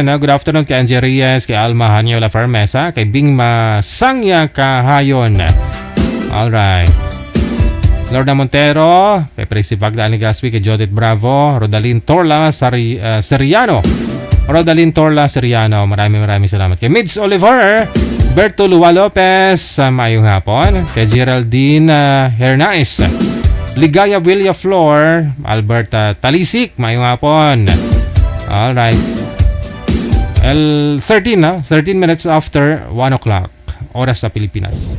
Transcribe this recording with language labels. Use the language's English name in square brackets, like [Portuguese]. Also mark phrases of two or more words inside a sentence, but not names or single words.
[English] Good afternoon kay Angie Reyes, kay Alma Hanyola Farmesa, kay Bingma Sangya Kahayon, alright. [Filipino] Lorna Montero, kay Presi Pagdaan ni Gaspi, kay Judith Bravo, Rodalyn Torla Seriano, maraming salamat. [Hiligaynon] Kay Mids Oliver, Berto Lua Lopez, maayong hapon. Kay Geraldine Hernais, Ligaya Villa Flor, Alberta Talisik, maayong hapon. [English] Alright. 13 minutes after 1 o'clock, [Filipino] oras sa Pilipinas.